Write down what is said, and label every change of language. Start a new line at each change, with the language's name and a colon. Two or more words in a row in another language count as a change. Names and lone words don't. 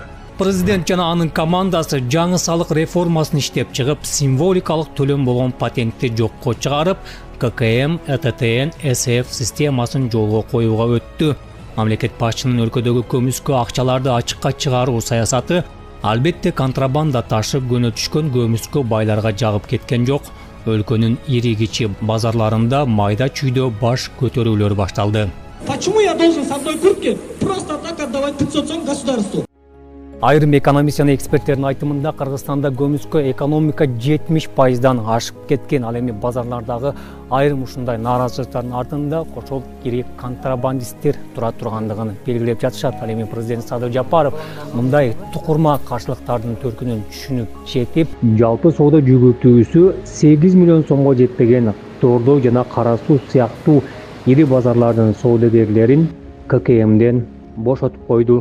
Kyrgyz: Президент жана анын командасы жаңы салык реформасын иштеп чыгып, символикалык төлөм болгон патентти жокко чыгарып, ККМ, ЭТТн, СФ системасын жолго коюуга өттү. Мамлекет башчынын өлкөдөгү көмүскө акчаларды ачыкка чыгаруу саясаты албетте контрабанда ташып көнөтүшкөн көмүскө байларга жагып кеткен жок. Өлкөнүн ири кичи базарларында майда чүйдө баш көтөрүүлөр башталды.
Russian: Почему я должен с одной куртки просто так отдавать 500 сом государству?
Kyrgyz: Айрым экономист жана эксперттердин айтымында Кыргызстанда көмүскө экономика 70%дан ашып кеткен. Ал эми базарлардагы айрым ушундай нааразычылыктардын артында кошол ири контрабандисттер тура тургандыгын белгилеп жатышат. Ал эми президент Садыр Жапаров мындай тукурма каршылыктардын төркүнүн түшүнүп жетип, жалпы соода жүгүртүүсү 8 миллион сомго жетпеген Тордой жана Кара Суу сыяктуу ири базарлардын соодагерлерин ККМден бошотуп койду.